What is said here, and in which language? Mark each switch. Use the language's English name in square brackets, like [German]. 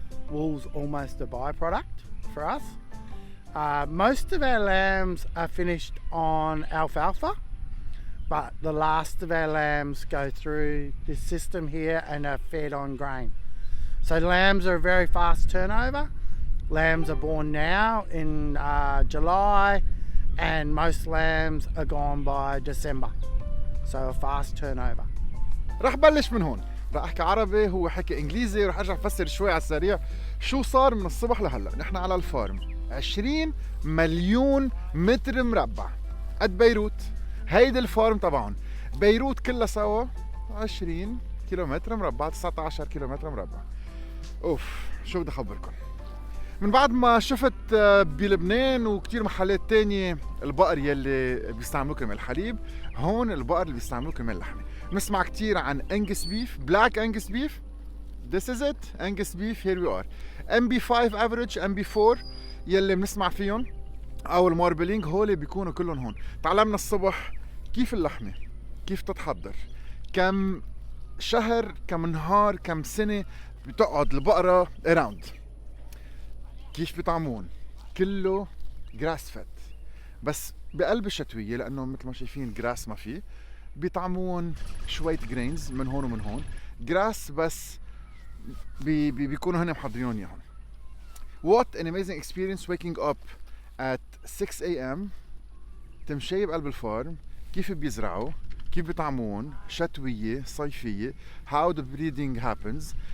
[English] Wool's almost a byproduct for us. Most of our lambs are finished on alfalfa, but the last of our lambs go through this system here and are fed on grain. So lambs are a very fast turnover. Lambs are born now in July, and most lambs are gone by December, so a fast turnover. [Arabic] رح بلش من هون، رح احكي عربي هو حكي انجليزي ورح ارجع افسر شوي على السريع شو صار من الصبح لهلا. نحن على الفارم 20 مليون متر مربع قد بيروت. هيدي الفارم تبعهم. بيروت كلها سوا 20 كيلومتر مربع، 19 كيلومتر مربع. اوف شو بدي اخبركم. من بعد ما شفت بلبنان وكتير محلات تانية البقر يلي بيستعملوه كرمال الحليب، هون البقر اللي بيستعملوه كرمال اللحمة. بنسمع كتير عن [English] Angus beef, black Angus beef. This is it, Angus beef, here we are. [Arabic] MB5 average, MB4 يلي بنسمع فيهم أو الماربلينج، هولي بيكونوا كلهم هون. تعلمنا الصبح كيف اللحمة، كيف تتحضر، كم شهر، كم نهار، كم سنة بتقعد البقرة around، كيف بيطعمون، كله جراس فت. بس بقلب الشتوية لأنه مثل ما شايفين جراس ما فيه، بيطعمون شوية جرينز من هون ومن هون، جراس بس بيكونوا هن محضرين اياهم. [English] What an amazing experience waking up at 6 a.m. [Arabic] تمشي بقلب الفارم، كيف بيزرعوا، كيف بيطعمون، شتوية صيفية، [English] how the breeding happens.